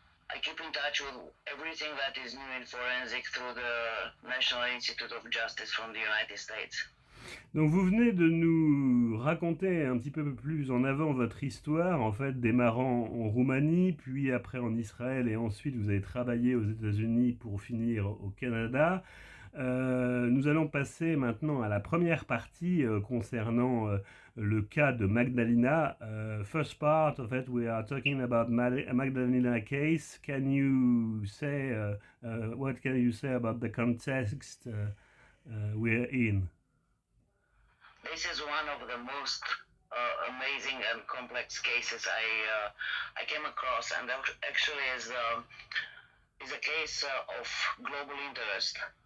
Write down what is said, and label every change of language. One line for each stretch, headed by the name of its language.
English: I keep in touch with everything that is new in forensics through the National Institute of Justice from the United States.
French: Donc vous venez de nous raconter un petit peu plus en avant votre histoire, en fait, démarrant en Roumanie, puis après en Israël, et ensuite vous avez travaillé aux États-Unis pour finir au Canada. Nous allons passer maintenant à la première partie concernant le cas de Magdalena.
English: First part of it, we are talking about Magdalena case. Can you say, what can you say about the context we're in? This is one of the most amazing and complex cases I came across, and actually is a case of global interest.